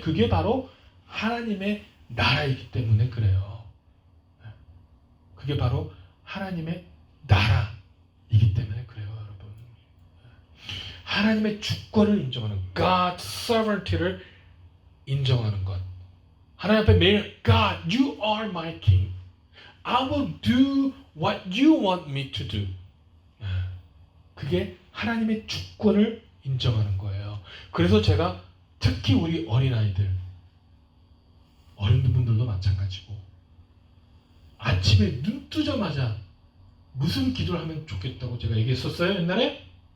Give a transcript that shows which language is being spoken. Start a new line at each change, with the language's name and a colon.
Korean: 그게 바로 하나님의 나라이기 때문에 그래요. 그게 바로 하나님의 나라이기 때문에 그래요, 여러분. 하나님의 주권을 인정하는 God's sovereignty를 인정하는 것. 하나님 앞에 매일
English: God, you are my king. I will do what you want me to do.
Korean: 그게 하나님의 주권을 인정하는 거예요. 그래서 제가 특히 우리 어린아이들, 어른분들도 마찬가지고 아침에 눈 뜨자마자 무슨 기도를 하면 좋겠다고 제가 얘기했었어요, 옛날에?